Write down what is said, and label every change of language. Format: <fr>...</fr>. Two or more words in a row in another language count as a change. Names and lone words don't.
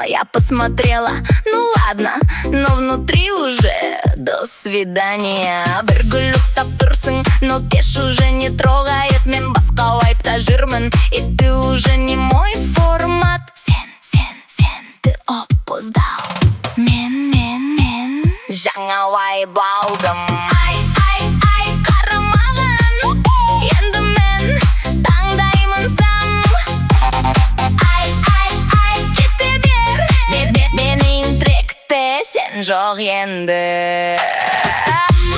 <ru>Я посмотрела, ну ладно, но внутри уже до свидания.</ru> <kk>Бір гүл ұстап тұрсың, но кеш</kk> <ru>уже не трогает.</ru> <kk>Мен басқа вайпта жүрмін,</kk> <ru>и ты уже не мой формат. Сен, ты опоздал.</ru> <kk>Мен жаңа vibe алдым. Ай, қарамаған, енді мен таңдаймын сам. Ай, кете бер, менің тректе сен жоқ енді.</kk>